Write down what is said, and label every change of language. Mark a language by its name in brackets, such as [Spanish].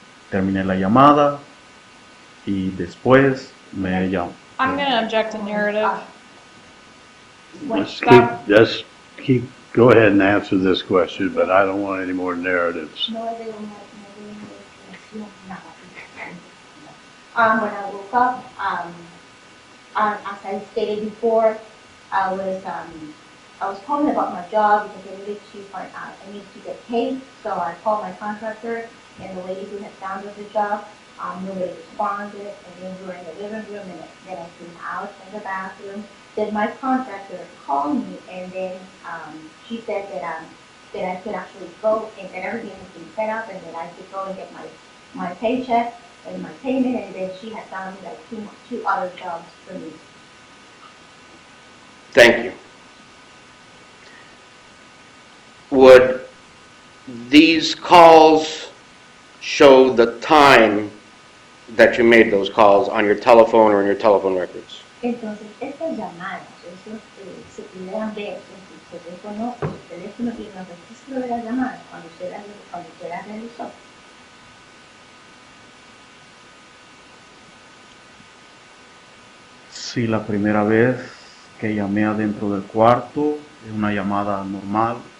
[Spanish] Terminé la llamada y después me llamó. [English] I'm going to object to narrative. Let's keep, go ahead and answer this question, but I don't want any more narratives. [Spanish] No es de una investigación, nada. [English] When I woke up, as I stated before, I was calling about my job because I needed to get paid. So I called my contractor and the lady who had found us the job. Nobody responded, and then we were in the living room, and then I came out in the bathroom. Then my contractor called me, and then she said that I could actually go and that everything was being set up, and that I could go and get my paycheck and my payment, and then she had found like two other jobs for me. Thank you. Would these calls show the time that you made those calls on your telephone or in your telephone records? [Spanish] Entonces, estas llamadas, se pudieran ver en su teléfono y en el registro de las llamadas cuando usted las realizó. Sí, la primera vez que llamé adentro del cuarto, es una llamada normal.